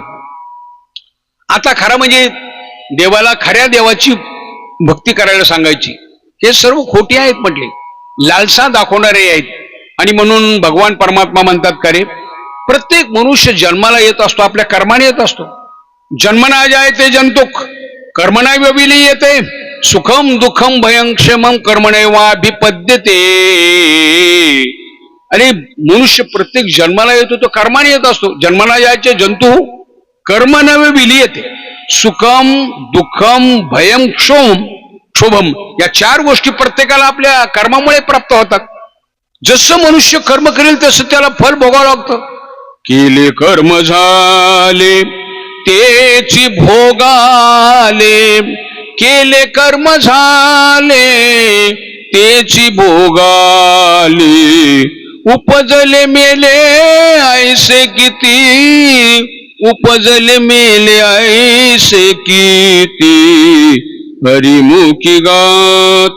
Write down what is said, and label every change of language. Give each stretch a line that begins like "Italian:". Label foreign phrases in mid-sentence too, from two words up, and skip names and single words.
Marathi: आता खरं म्हणजे देवाला, खऱ्या देवाची भक्ती करायला सांगायची, हे सर्व खोटी आहेत म्हटले, लालसा दाखवणारे आहेत. आणि म्हणून भगवान परमात्मा म्हणतात का रे, प्रत्येक मनुष्य जन्माला येत असतो आपल्या कर्माने येत असतो.
Sanskrit: जन्मना जायते जंतुक कर्मणा विलीयते, सुखम दुःखम भयं क्षेमं कर्मणैवाभिपद्यते.
Marathi: अरे मनुष्य प्रत्येक जन्माला येतो तो कर्माने येत असतो.
Sanskrit: जन्माला जायचे जंतू कर्मणा विलीयते, सुखम दुःखम भयं क्षोभम,
Marathi: या 4 गोष्टी प्रत्येकाला आपल्या कर्मामुळे प्राप्त होतात. जसं मनुष्य कर्म करेल तसं त्याला फल भोगावं लागतं. केले कर्म झाले तेची भोगाले, केले कर्म झाले तेची भोगाले, उपजले मेले ऐसे किती, उपजले मेले ऐसे किती, हरिमुखी गात.